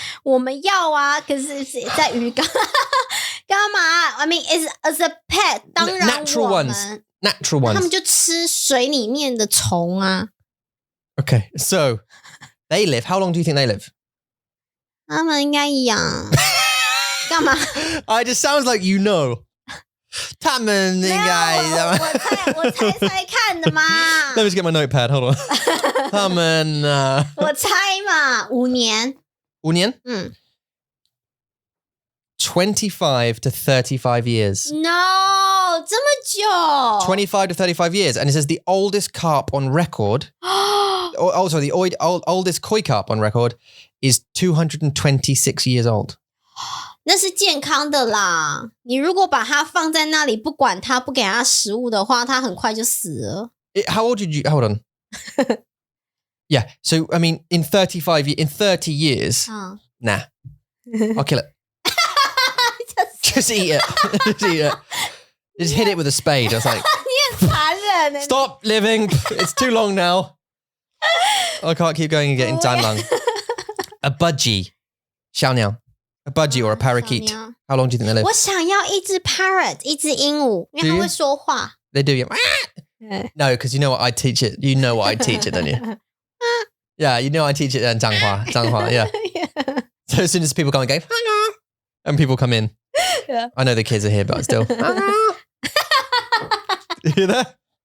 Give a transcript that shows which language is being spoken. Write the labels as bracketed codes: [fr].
[zh] 我们要啊，可是在鱼缸干嘛 [en] I mean as a pet [zh] 当然 [en] Natural [zh] 我们 [en] ones. Natural ones. [zh] 他们就吃水里面的虫啊 [en] Okay, so they live. How long do you think they live? [zh] 他们应该养干嘛 [en] It just sounds like you know. [zh] 他们应该我猜看的嘛 [en] Let me just get my notepad. Hold on. 他们 [zh] 我猜嘛5年 5年? [en] 25 to 35 years. [zh] No 这么久 [en] 25 to 35 years. And it says the oldest carp on record, also the oldest koi carp on record is 226 years old. [zh] 那是健康的啦你如果把它放在那里不管它不给它食物的话它很快就死了 [en] How old did you... Hold on. Yeah. So, I mean, in 30 years, nah. I'll kill it. Just eat it. Just eat it. Just hit it with a spade. I was like, [zh] 你很残忍 [en] stop living. It's too long now. I can't keep going and getting 蟑螂 A budgie. 小鸟 A budgie or a parakeet. How long do you think they live? [zh] 我想要一只 parrot 一只鹦鹉因为它会说话 [en] They do. No, because you know what I teach it. You know what I teach it, don't you? Yeah, you know I teach it in 脏话, yeah. So as soon as people come and go, and people come in, yeah. I know the kids are here, but still. You hear that?